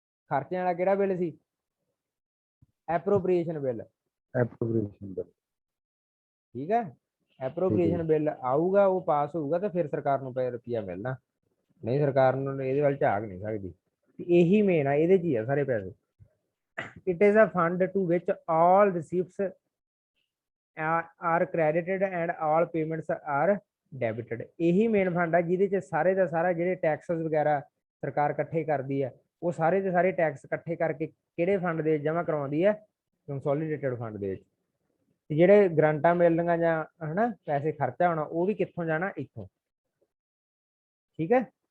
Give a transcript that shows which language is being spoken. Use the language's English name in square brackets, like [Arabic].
[Punjabi] ਖਰਚਿਆਂ ਵਾਲਾ ਕਿਹੜਾ ਬਿੱਲ ਸੀ? ਐਪਰੋਪ੍ਰੀਏਸ਼ਨ ਬਿੱਲ। ਠੀਕ ਹੈ। ਐਪਰੋਪ੍ਰੀਏਸ਼ਨ ਬਿੱਲ ਆਊਗਾ, ਉਹ ਪਾਸ ਹੋਊਗਾ ਤਾਂ ਫਿਰ ਸਰਕਾਰ ਨੂੰ ਰੁਪਿਆ ਮਿਲਣਾ, ਨਹੀਂ ਸਰਕਾਰ ਨੂੰ ਇਹਦੇ ਵੱਲ ਝਾਕ ਨਹੀਂ ਸਕਦੀ। ਇਹੀ ਮੇਨ ਆ, ਇਹਦੇ 'ਚ ਹੀ ਆ ਸਾਰੇ ਪੈਸੇ। [English] It is a fund to which all receipts are credited and all payments are debited। [Punjabi] ਇਹੀ ਮੇਨ ਫੰਡ ਆ ਜਿਹਦੇ 'ਚ ਸਾਰੇ ਦਾ ਸਾਰਾ ਜਿਹੜੇ ਟੈਕਸਸ ਵਗੈਰਾ ਸਰਕਾਰ ਇਕੱਠੇ ਕਰਦੀ ਆ, ਉਹ ਸਾਰੇ ਦੇ ਸਾਰੇ ਟੈਕਸ ਇਕੱਠੇ ਕਰਕੇ ਕਿਹੜੇ ਫੰਡ ਦੇ ਜਮ੍ਹਾਂ ਕਰਵਾਉਂਦੀ ਹੈ? ਕੰਸੋਲੀਡੇਟਡ ਫੰਡ ਦੇ ਵਿੱਚ। ਜਿਹੜੇ ਗ੍ਰਾਂਟਾਂ ਮਿਲਣੀਆਂ ਜਾਂ ਹਨਾ ਪੈਸੇ ਖਰਚਾ ਹੋਣਾ ਉਹ ਵੀ ਕਿੱਥੋਂ ਜਾਣਾ? ਇੱਥੋਂ। ਠੀਕ ਹੈ।